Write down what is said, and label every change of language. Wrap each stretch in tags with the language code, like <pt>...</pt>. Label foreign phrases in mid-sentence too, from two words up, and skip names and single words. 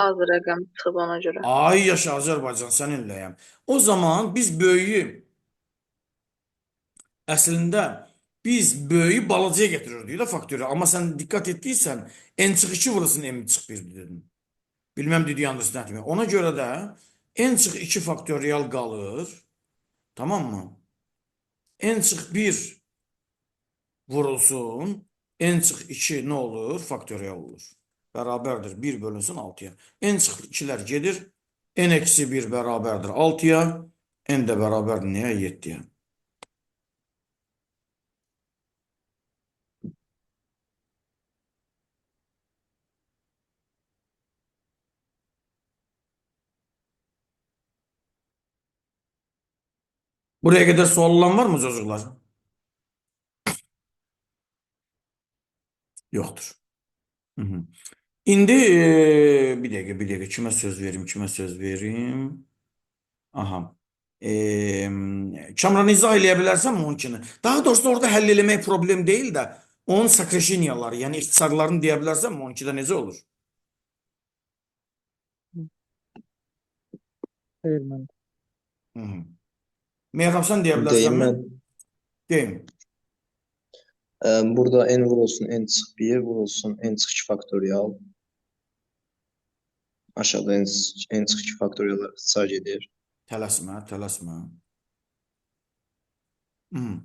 <az>az rəqəm çıxıb ona görə. Ay yaşa Azərbaycan, səninləyəm. O zaman biz böyüyü əslində biz böyüyü balacaya getirirdik də faktorial. Amma sən dikkat etdiysən n çıx 2 vurulsun n çıx 1 dedin.</az> <en>Bilmem did you understand me?</en> <az>Ona görə də En çıx 2 faktorial qalır. Tamam mı? En çıx 1 vurulsun. En çıx 2 nə olur? Faktorial olur. Bərabərdir 1 bölünsün 6-ya. En çıx 2'lər gedir. N eksi 1 bərabərdir 6'ya. N də bərabərdir nəyə? 7'yə.</az> <tr>Buraya kadar sual olan var mı çocuklar? Yoktur. Hı hı. İndi bir dakika kime söz verim? Aha.</tr> <az>Kamran izah eləyə bilərsən mi onunkini? Daha doğrusu orada həll eləmək problem</az> <tr>değil de</tr> <az>onun sakreşinyaları, yani ixtisarlarını deyə bilərsən mi onunki də necə olur?</az> <tr>Hayır ben.</tr> <az>Hı hı. Meyrem sen deyə bilərsən Deyim mi? mən. Deyim. Burada n vurulsun n çıx 1 vurulsun n çıx 2 faktorial. Aşağıda n çıx 2 faktoriallar ixtisar gedir. Tələsmə. Hı hı.</az>